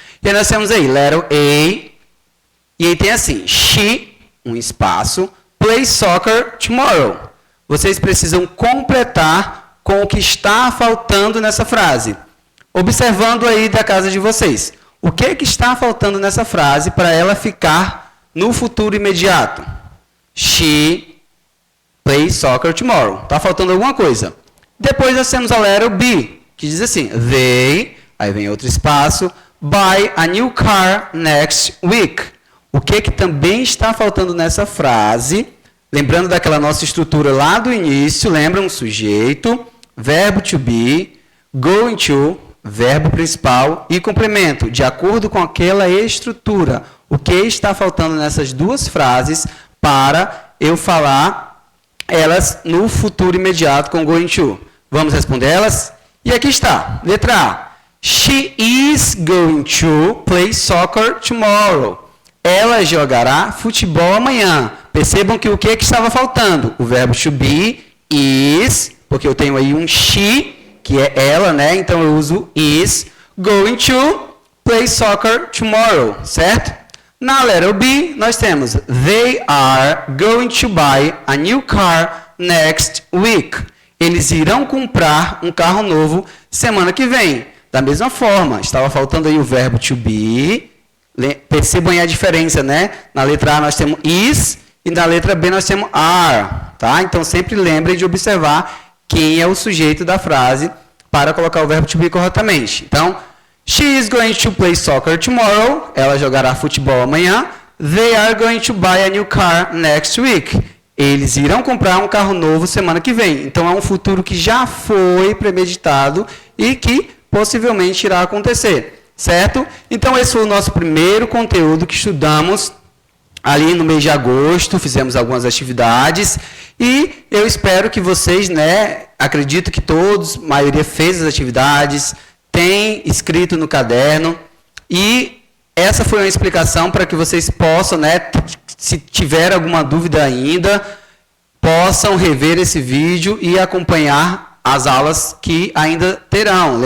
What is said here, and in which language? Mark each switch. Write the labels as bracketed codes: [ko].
[pt] E aí nós temos aí, letter A, e aí tem assim, she, um espaço, [en] play soccer tomorrow. [pt] vocês precisam completar com o que está faltando nessa frase. Observando aí da casa de vocês. O que é que está faltando nessa frase para ela ficar no futuro imediato? [en] She plays soccer tomorrow. [pt] Está faltando alguma coisa. Depois nós temos a letra B, que diz assim, they, aí vem outro espaço, [en] buy a new car next week. [pt] O que que também está faltando nessa frase? Lembrando daquela nossa estrutura lá do início, lembra um sujeito, verbo to be, going to, verbo principal e complemento, de acordo com aquela estrutura. O que está faltando nessas duas frases para eu falar elas no futuro imediato com going to? Vamos responder elas? E aqui está, letra A. [en] She is going to play soccer tomorrow. [pt] Ela jogará futebol amanhã. Percebam que o que estava faltando? O verbo to be, is, porque eu tenho aí um she, que é ela, né? Então eu uso [en] is going to play soccer tomorrow, [pt] certo? Na letra B, nós temos [en] they are going to buy a new car next week. [pt] Eles irão comprar um carro novo semana que vem. Da mesma forma, estava faltando aí o verbo to be. Percebam aí a diferença, né? Na letra A nós temos is e na letra B nós temos are, tá? Então sempre lembrem de observar quem é o sujeito da frase para colocar o verbo to be corretamente. Então, [en] she is going to play soccer tomorrow. [pt] Ela jogará futebol amanhã. [en] They are going to buy a new car next week. [pt] Eles irão comprar um carro novo semana que vem. Então, é um futuro que já foi premeditado e que possivelmente irá acontecer, certo? Então, esse foi o nosso primeiro conteúdo que estudamos ali no mês de agosto, fizemos algumas atividades e eu espero que vocês, né, acredito que todos, a maioria fez as atividades, tem escrito no caderno e essa foi uma explicação para que vocês possam, né, se tiver alguma dúvida ainda, possam rever esse vídeo e acompanhar as aulas que ainda terão.